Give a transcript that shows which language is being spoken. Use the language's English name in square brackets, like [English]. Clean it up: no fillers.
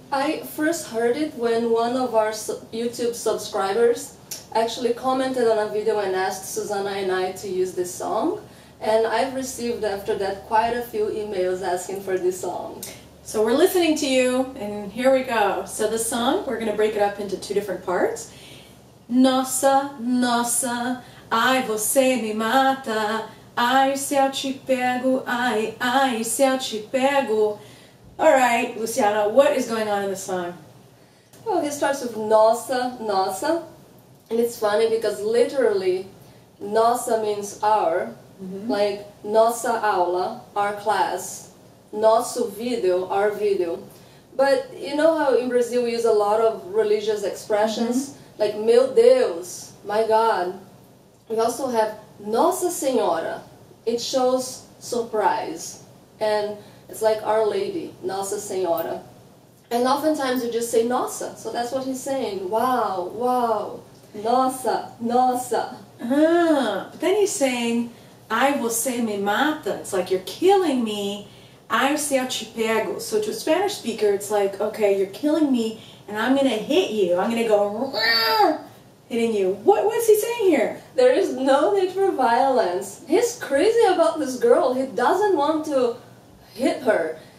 [English] I first heard it when one of our YouTube subscribers actually commented on a video and asked Susanna and I to use this song. And I've received after that quite a few emails asking for this song. So we're listening to you, and here we go. So the song, we're going to break it up into two different parts. [Portuguese] Nossa, nossa, ai você me mata, ai se eu te pego, ai se eu te pego. [English] Alright, Luciana, what is going on in the song? Well, he starts with [Portuguese] nossa, nossa, [English] and it's funny because literally nossa means our, like [Portuguese] nossa aula, [English] our class, [Portuguese] nosso video, [English] our video. But you know how in Brazil we use a lot of religious expressions? Like, [Portuguese] meu Deus, [English] my God. We also have Nossa Senhora. It shows surprise. And it's like Our Lady, Nossa Senhora. And oftentimes you just say Nossa. So that's what he's saying. Wow, wow, [Portuguese] Nossa, Nossa. [English] But then he's saying, [Portuguese] ai você me mata. [English] It's like, you're killing me. [Portuguese] Ai se eu te pego. [English] So to a Spanish speaker, it's like, okay, you're killing me, and I'm going to hit you. I'm going to go, hitting you. What's he saying here? There is no need for violence. He's crazy about this girl. He doesn't want to hit her.